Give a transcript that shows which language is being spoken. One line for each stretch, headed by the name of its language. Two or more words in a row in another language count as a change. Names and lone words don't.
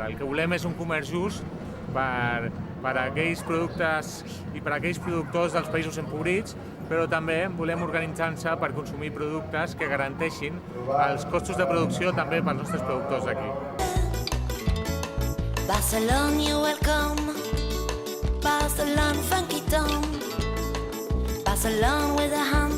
Catalan: El que volem és un comerç just per a aquells productes i per a aquells productors dels països empobrits, però també volem organitzar-se per consumir productes que garanteixin els costos de producció també pels nostres productors d'aquí.
English: Barcelona, you're welcome. Barcelona, funky town. Barcelona with a